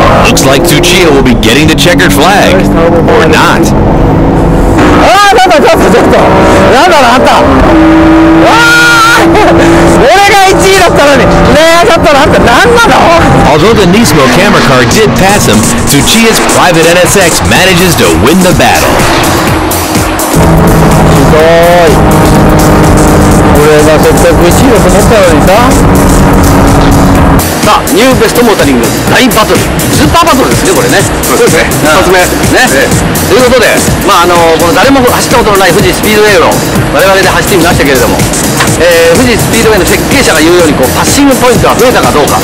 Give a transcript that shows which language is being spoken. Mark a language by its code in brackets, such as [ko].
[en] Looks like Tsuchiya will be getting the checkered flag. Or not. [ja] ああ、なんだちょっとなんだろうあんた。わあ、俺が1位だったのにねえ、ちょっとなんなの。 [en] Although the Nismo camera car did pass him, Tsuchiya's private NSX manages to win the battle. [ja] ひどい。俺がせっかく1位だと思ったのにさ。さあ、ニューベストモータリング大バトル、スーパーバトルですね、これね。そうですね、2つ目ね、ということで、まあこの誰も走ったことのない富士スピードウェイを我々で走ってみましたけれども、富士スピードウェイの設計者が言うようにこうパッシングポイントが増えたかどうか。